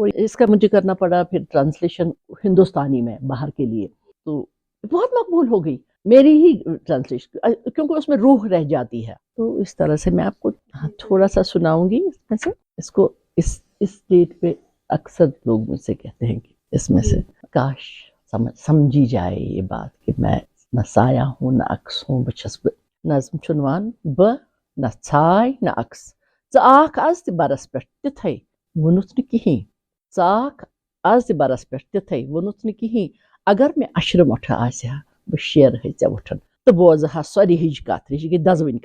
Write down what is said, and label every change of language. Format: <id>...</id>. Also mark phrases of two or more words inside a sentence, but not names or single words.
<ur>اور اس کا مجھے کرنا پڑا پھر ٹرانسلیشن ہندوستانی میں باہر کے لیے، تو بہت مقبول ہو گئی میری ہی ٹرانسلیشن، کیونکہ اس میں روح رہ جاتی ہے. تو اس طرح سے میں آپ کو تھوڑا سا سناؤں گی اس میں سے. اس کو اس ڈیٹ پہ اکثر لوگ مجھ سے کہتے ہیں کہ اس میں سے کاش سمجھی جائے یہ بات کہ میں نہ سایہ ہوں نہ عکس ہوں،</ur> <ks>بہٕ چھَس نظم چھُن وَن بہٕ نہ ژھاے نہ عکس، ژٕ آکھ آز تہِ برس پٮ۪ٹھ تِتھَے ووٚنُتھ نہٕ کِہیٖنۍ، ژٕ آکھ آز تہِ برس پٮ۪ٹھ تِتھَے ووٚنُتھ نہٕ کِہیٖنۍ، اگر مےٚ اَشرٕ مۄٹھٕ آسہِ ہا بہٕ شیرٕہے ژےٚ وُٹھن تہٕ بوزٕ ہا سۄرِ ہِج کتھ، یہِ گٔے دزوٕنۍ</ks>